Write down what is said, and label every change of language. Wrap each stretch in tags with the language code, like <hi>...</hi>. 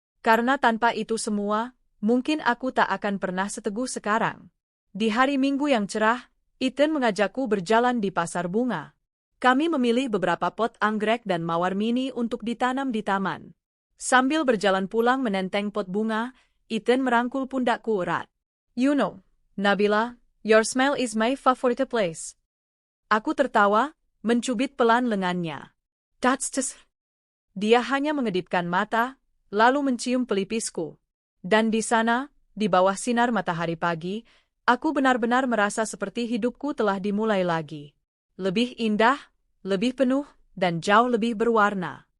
<id>Karena tanpa itu semua, mungkin aku tak akan pernah seteguh sekarang. Di hari Minggu yang cerah, Ethan mengajakku berjalan di pasar bunga. Kami memilih beberapa pot anggrek dan mawar mini untuk ditanam di taman. Sambil berjalan pulang menenteng pot bunga, Ethan merangkul pundakku erat.</id> <en>You know, Nabila, your smile is my favorite place.</en> <id>Aku tertawa, mencubit pelan lengannya.</id> <en>That's just...</en> <id>Dia hanya mengedipkan mata, lalu mencium pelipisku. Dan di sana, di bawah sinar matahari pagi, aku benar-benar merasa seperti hidupku telah dimulai lagi. Lebih indah, lebih penuh, dan jauh lebih berwarna.</id>